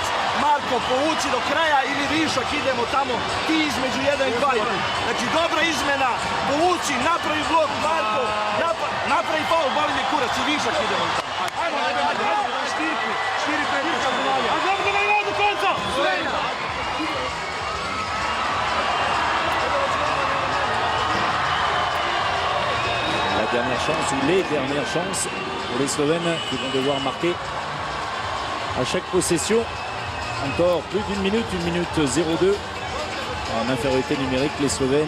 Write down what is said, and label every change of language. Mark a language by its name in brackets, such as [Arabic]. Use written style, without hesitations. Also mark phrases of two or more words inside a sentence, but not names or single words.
[Serbian] Marko, povuci do kraja ili višak, idemo tamo, ti između 1 i 2. Znači dobra izmena, povuci, napravi blok, Marko, napravi faul, boli me kurac i višak, idemo tamo. [Slovenian] Ajde, štiri, 5 minuta. A znamo da ima do konca. [French] La dernière chance ou les dernières chances pour les Slovènes qui vont devoir marquer à chaque possession. Encore plus d'1 minute, 1 minute 02 en infériorité numérique les Slovènes.